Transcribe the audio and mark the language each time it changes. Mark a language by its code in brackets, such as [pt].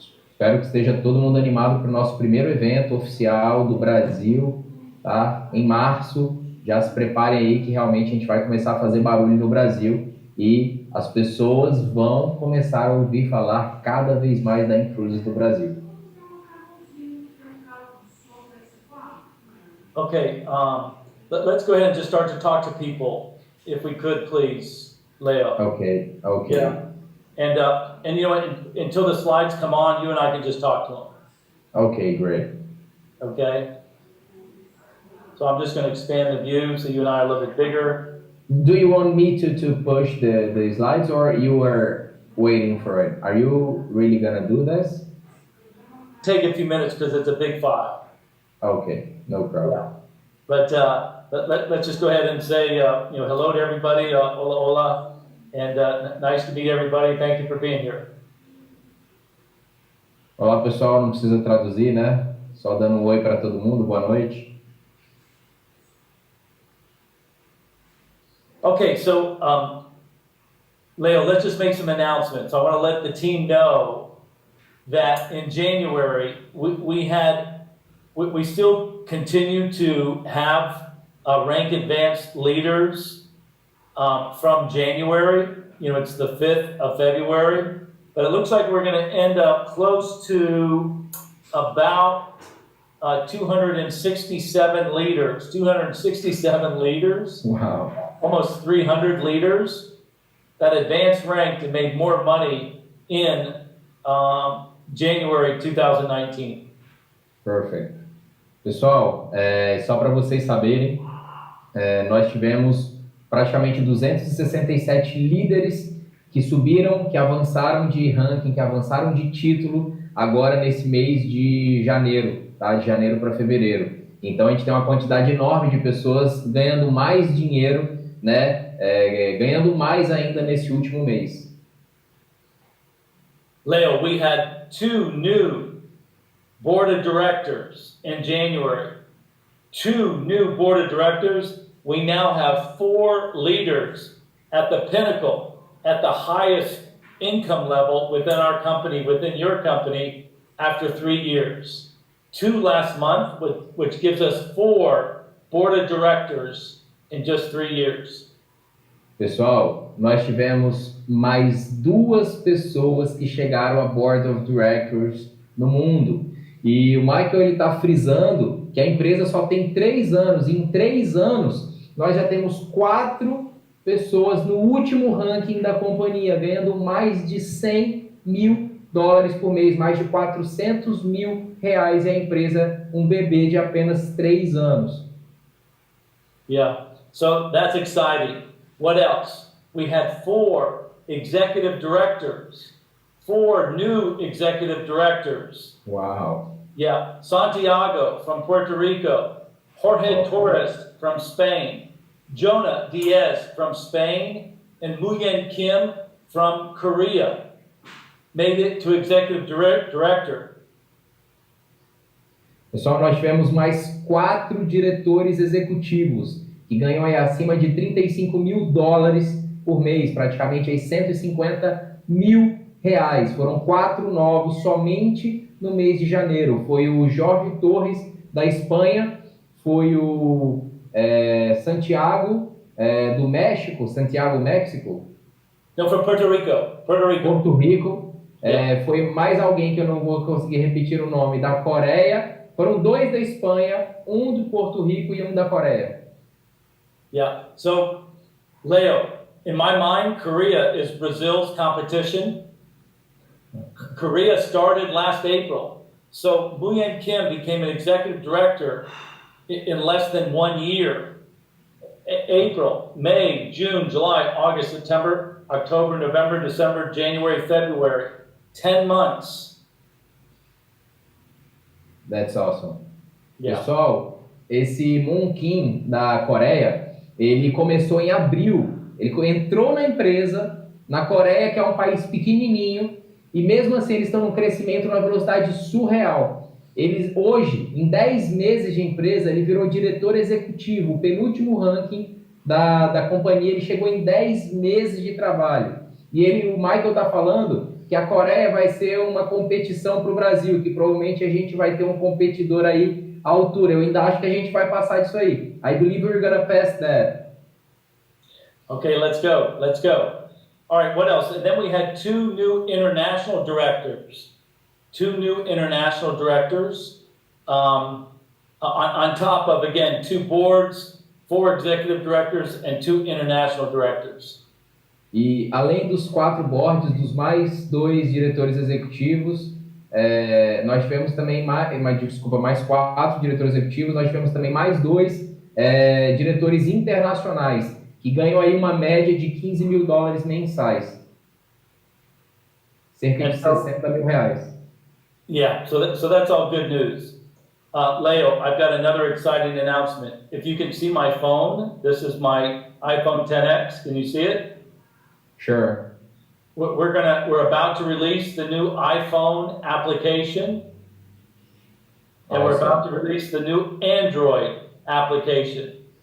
[pt] Espero que esteja todo mundo animado para o nosso primeiro evento oficial do Brasil, tá? Em março. Já se preparem aí que realmente a gente vai começar a fazer barulho no Brasil e as pessoas vão começar a ouvir falar cada vez mais da inCruises do Brasil. [en] Okay, let's go ahead and just start to talk to people, if we could, please, Leo. Okay. Yeah. And you know what, until the slides come on, you and I can just talk to them. Okay, great. Okay? So I'm just going to expand the view so you and I are a little bit bigger. Do you want me to push the slides or you are waiting for it? Are you really going to do this? Take a few minutes because it's a big file. Okay, no problem. Yeah. But let's just go ahead and say hello to everybody, [es] hola, hola, [en] and nice to meet everybody. Thank you for being here. [pt] Olá pessoal, não precisa traduzir, né? Só dando um oi para todo mundo, boa noite. [en] Okay, so Leo, let's just make some announcements. I want to let the team know that in January we still continue to have rank advanced leaders from January. You know, it's the 5th of February, but it looks like we're going to end up close to about 267 leaders. 267 leaders. Wow. Almost 300 leaders that advanced ranked and made more money in January 2019. Perfect. [pt] Pessoal, só para vocês saberem, nós tivemos praticamente 267 líderes que subiram, que avançaram de ranking, que avançaram de título agora nesse mês de janeiro, tá? De janeiro para fevereiro. Então a gente tem uma quantidade enorme de pessoas ganhando mais dinheiro, né? Ganhando mais ainda nesse último mês. [en] Leo, we had 2 new board of directors in January. 2 new board of directors. We now have 4 leaders at the pinnacle, at the highest income level within our company, within your company, after 3 years. 2 last month, which gives us 4 board of directors in just 3 years. [pt] Pessoal, nós tivemos mais 2 pessoas que chegaram a Board of Directors no mundo. E o Michael está frisando que a empresa só tem 3 anos. E em 3 anos, nós já temos 4 pessoas no último ranking da companhia, ganhando mais de $100 mil por mês, mais de R$400 mil. E a empresa, um bebê de apenas 3 anos. [en] Yeah, so that's exciting. What else? We had 4 executive directors, 4 new executive directors. Wow. Yeah, Santiago from Puerto Rico, Jorge Torres from Spain, Jonah Diaz from Spain, and Muyen Kim from Korea made it to executive director. [pt] Pessoal, nós tivemos mais 4 diretores executivos que ganham aí acima de $35 mil por mês, praticamente aí R$150 mil. Foram 4 novos somente no mês de janeiro. Foi o Jorge Torres da Espanha, foi o Santiago do México, Santiago, México. [en] No, from Puerto Rico. [pt] Porto Rico. Foi mais alguém que eu não vou conseguir repetir o nome, da Coreia. Foram 2 da Espanha, um do Porto Rico e um da Coreia. [en] Yeah, so Leo, in my mind, Korea is Brazil's competition. Korea started last April. So Muyen Kim became an executive director in less than 1 year. April, May, June, July, August, September, October, November, December, January, February. 10 months. That's awesome. Yeah. [pt] Pessoal, esse Moon Kim da Coreia, ele começou em abril. Ele entrou na empresa, na Coreia, que é um país pequenininho, e mesmo assim eles estão num crescimento numa velocidade surreal. Hoje, em 10 meses de empresa, ele virou diretor executivo, o penúltimo ranking da companhia, ele chegou em 10 meses de trabalho. E o Michael está falando que a Coreia vai ser uma competição para o Brasil, que provavelmente a gente vai ter um competidor aí à altura. Eu ainda acho que a gente vai passar disso aí. [en] I believe we're gonna pass that. Okay, let's go. Let's go. All right, what else? And then we had two new international directors. Two new international directors. On top of, again, two boards, 4 executive directors, and 2 international directors. [pt] E além dos 4 boards, dos mais 2 diretores executivos, nós tivemos também mais 4 diretores executivos, nós tivemos também mais 2 diretores internacionais, que ganham aí uma média de $15 mil mensais. Cerca de R$60 mil. [en] Yeah, so that's all good news. Leo, I've got another exciting announcement. If you can see my phone, this is my iPhone XS. Can you see it? Sure. We're about to release the new iPhone application, and we're about to release the new Android application.